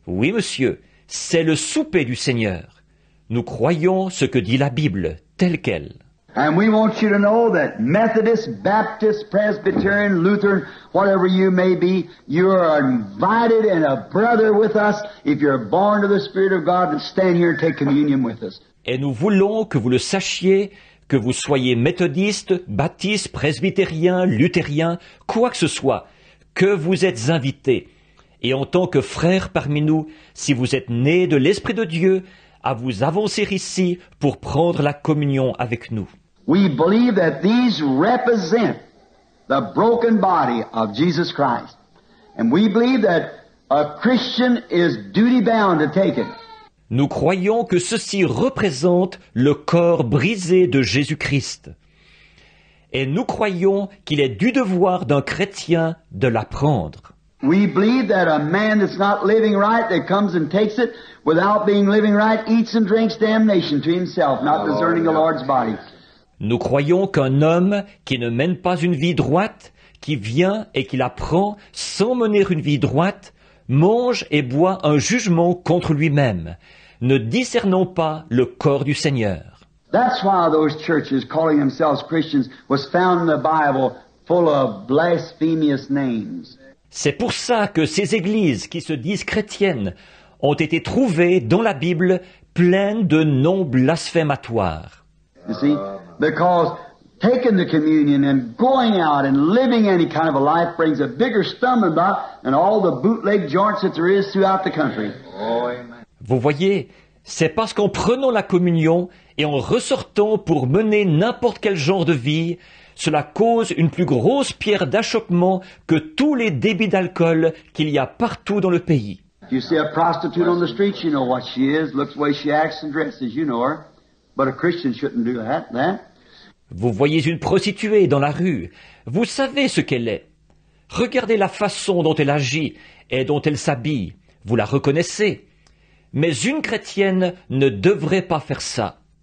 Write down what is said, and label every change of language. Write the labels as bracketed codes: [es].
[fr] Oui, monsieur, c'est le souper du Seigneur. Nous croyons ce que dit la Bible, tel quel. [en] And we want you to know that Methodist, Baptist, Presbyterian, Lutheran, whatever you may be, you are invited and a brother with us if you're born to the Spirit of God and stand here and take communion with us. [fr] Et nous voulons que vous le sachiez, que vous soyez méthodiste, baptiste, presbytérien, luthérien, quoi que ce soit, que vous êtes invités. Et en tant que frères parmi nous, si vous êtes nés de l'Esprit de Dieu, à vous avancer ici pour prendre la communion avec nous. [en] We believe that these represent the broken body of Jesus Christ. And we believe that a Christian is duty-bound to take it. [fr] Nous croyons que ceci représente le corps brisé de Jésus-Christ. Et nous croyons qu'il est du devoir d'un chrétien de la prendre. [en] We believe that a man that's not living right, that comes and takes it, without being living right, eats and drinks damnation to himself, not discerning the Lord's body. [fr] Nous croyons qu'un homme qui ne mène pas une vie droite, qui vient et qui la prend sans mener une vie droite, mange et boit un jugement contre lui-même, ne discernant pas le corps du Seigneur. [en] That's why those churches calling themselves Christians was found in the Bible full of blasphemous names. [fr] C'est pour ça que ces églises qui se disent chrétiennes ont été trouvées dans la Bible pleines de noms blasphématoires. [en] You see? Because taking the communion and going out and living any kind of a life brings a bigger stumbling block than all the bootleg joints that there is throughout the country. [fr] Vous voyez, c'est parce qu'en prenant la communion et en ressortant pour mener n'importe quel genre de vie, cela cause une plus grosse pierre d'achoppement que tous les débits d'alcool qu'il y a partout dans le pays. [en] If you see a prostitute on the street, you know what she is, looks the way she acts and dresses, you know her. But a Christian shouldn't do that. [fr] Vous voyez une prostituée dans la rue, vous savez ce qu'elle est. Regardez la façon dont elle agit et dont elle s'habille, vous la reconnaissez. Mais une chrétienne ne devrait pas faire ça.